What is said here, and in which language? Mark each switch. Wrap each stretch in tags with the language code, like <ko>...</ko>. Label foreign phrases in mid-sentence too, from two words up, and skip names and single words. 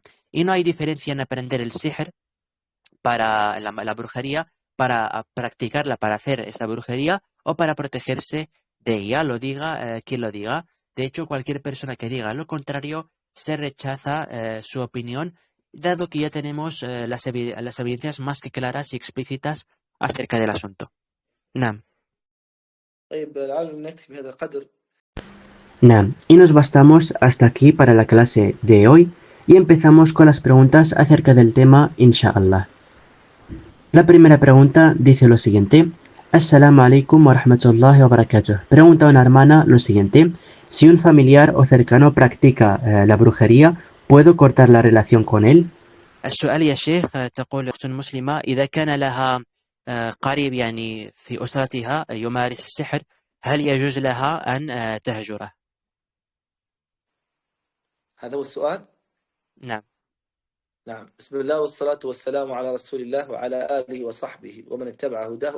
<es>Y no hay diferencia en aprender el sihr para la brujería, para practicarla, para hacer esta brujería o para protegerse de ella, lo diga quien lo diga. De hecho, cualquier persona que diga lo contrario se rechaza su opinión, dado que ya tenemos las evidencias más que claras y explícitas acerca del asunto. Nam.</es> <ar>طيب لعل نكتفي بهذا القدر.</ar> <es>Nam, y nos bastamos hasta aquí para la clase de hoy y empezamos con las preguntas acerca del tema, inshallah. La primera pregunta dice lo siguiente:</es> <ar>السلام عليكم ورحمة الله وبركاته.</ar> <es>Pregunta una hermana lo siguiente: si un familiar o cercano practica la brujería, ¿puedo cortar la relación con él?</es> <ar>السؤال يا شيخ، تقول أخت مسلمة إذا كان لها قريب يعني في أسرتها يمارس السحر، هل يجوز لها أن تهجره؟ هذا هو السؤال. نعم. نعم، بسم الله والصلاة والسلام على رسول الله وعلى آله وصحبه ومن اتبع هداه.</ar>